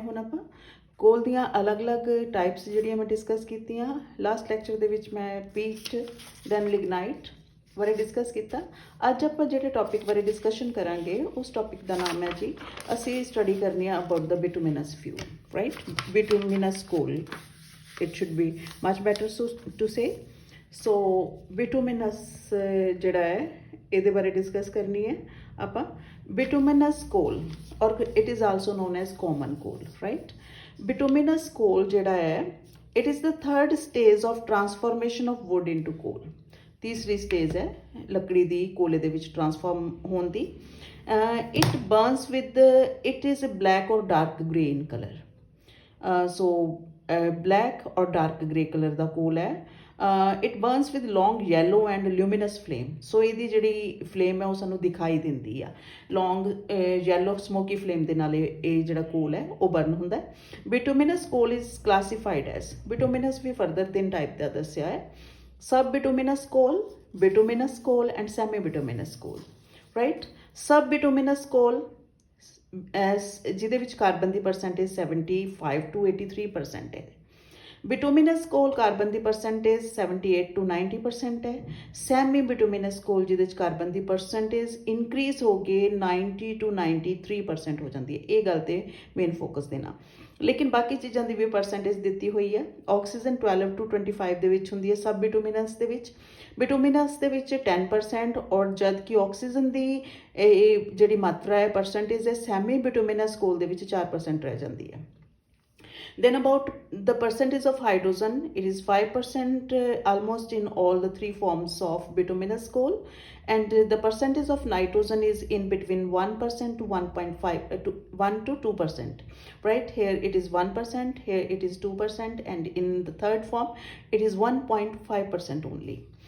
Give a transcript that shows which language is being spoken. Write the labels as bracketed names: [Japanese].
[Punjabi] ਹੁਣ ਆਪਾਂ ਕੋਲ ਦੀਆਂ ਅਲੱਗ-ਅਲੱਗ ਟਾਈਪਸ ਜਿਹੜੀਆਂ ਮੈਂ ਡਿਸਕਸ ਕੀਤੀਆਂ ਲਾਸਟ ਲੈਕਚਰ ਦੇ ਵਿੱਚ। ਮੈਂ ਪੀਟ ਦੈਨ ਲਿਗਨਾਈਟ ਬਾਰੇ ਡਿਸਕਸ ਕੀਤਾ। ਅੱਜ ਆਪਾਂ ਜਿਹੜੇ ਟੌਪਿਕ ਬਾਰੇ ਡਿਸਕਸ਼ਨ ਕਰਾਂਗੇ ਉਸ ਟੌਪਿਕ ਦਾ ਨਾਮ ਹੈ ਜੀ, ਅਸੀਂ ਸਟੱਡੀ ਕਰਨੀ ਆ [English] about the bituminous fuel, [Punjabi] ਰਾਈਟ? [English] Bituminous coal, it should be much better to say. [Punjabi] So bituminous ਜਿਹੜਾ ਹੈ ਇਹਦੇ ਬਾਰੇ ਡਿਸਕਸ ਕਰਨੀ ਹੈ ਆਪਾਂ। [English] bituminous coal or it is also known as common coal, right? bituminous coal [Punjabi] ਜਿਹੜਾ ਹੈ [English] it is the third stage of transformation of wood into coal. [Punjabi] ਤੀਸਰੀ ਸਟੇਜ ਹੈ ਲੱਕੜੀ ਦੀ ਕੋਲੇ ਦੇ ਵਿੱਚ ਟਰਾਂਸਫਾਰਮ ਹੋਣ ਦੀ। [English] it burns with it is a black or dark grey in color. So black or dark grey color [Punjabi] ਦਾ ਕੋਲ ਹੈ। [English] it burns with long yellow and luminous flame. [Punjabi] So ਇਹਦੀ ਜਿਹੜੀ ਫਲੇਮ ਹੈ ਉਹ ਸਾਨੂੰ ਦਿਖਾਈ ਦਿੰਦੀ ਆ, ਲੌਂਗ ਯੈਲੋ ਸਮੋਕੀ ਫਲੇਮ ਦੇ ਨਾਲ ਇਹ ਜਿਹੜਾ ਕੋਲ ਹੈ ਉਹ ਬਰਨ ਹੁੰਦਾ ਹੈ। [English] bituminous coal is classified as, [Punjabi] ਬਿਟੂਮਿਨਸ we further 3 type ਦਾ ਦੱਸਿਆ ਹੈ: ਸਬ ਬਿਟੂਮਿਨਸ ਕੋਲ, ਬਿਟੂਮਿਨਸ ਕੋਲ ਐਂਡ ਸੈਮੀ ਬਿਟੂਮਿਨਸ ਕੋਲ, ਰਾਈਟ? ਸਬ ਬਿਟੂਮਿਨਸ ਕੋਲ ਜਿਹਦੇ ਵਿੱਚ ਕਾਰਬਨ ਦੀ ਪਰਸੈਂਟੇਜ 75 to 83% ਹੈ। ਬਿਟੂਮਿਨਸ ਕੋਲ ਕਾਰਬਨ ਦੀ ਪਰਸੈਂਟੇਜ 78 to 90% ਹੈ। ਸੈਮੀ ਬਿਟੂਮਿਨਸ ਕੋਲ ਜਿਹਦੇ ਵਿੱਚ ਕਾਰਬਨ ਦੀ ਪਰਸੈਂਟੇਜ ਇਨਕਰੀਜ਼ ਹੋ ਕੇ 90 to 93% ਹੋ ਜਾਂਦੀ ਹੈ। ਇਹ ਗੱਲ 'ਤੇ ਮੇਨ ਫੋਕਸ ਦੇਣਾ। ਲੇਕਿਨ ਬਾਕੀ ਚੀਜ਼ਾਂ ਦੀ ਵੀ ਪਰਸੈਂਟੇਜ ਦਿੱਤੀ ਹੋਈ ਹੈ। ਆਕਸੀਜਨ 12 to 25 ਦੇ ਵਿੱਚ ਹੁੰਦੀ ਹੈ ਸਬ ਬਿਟੂਮਿਨਸ ਦੇ ਵਿੱਚ, ਬਿਟੂਮਿਨਸ ਦੇ ਵਿੱਚ 10%, ਔਰ ਜਦ ਕਿ ਆਕਸੀਜਨ ਦੀ ਜਿਹੜੀ ਮਾਤਰਾ ਹੈ ਪਰਸੈਂਟੇਜ ਹੈ ਸੈਮੀ ਬਿਟੂਮਿਨਸ ਕੋਲ ਦੇ ਵਿੱਚ 4% ਰਹਿ ਜਾਂਦੀ ਹੈ। [English] Then about the percentage of hydrogen, it is 5% almost in all the 3 forms of bituminous coal, and the percentage of nitrogen is in between 1% to 1.5 to 1 to 2%, right? Here it is 1%, here it is 2%, and in the third form it is 1.5% only.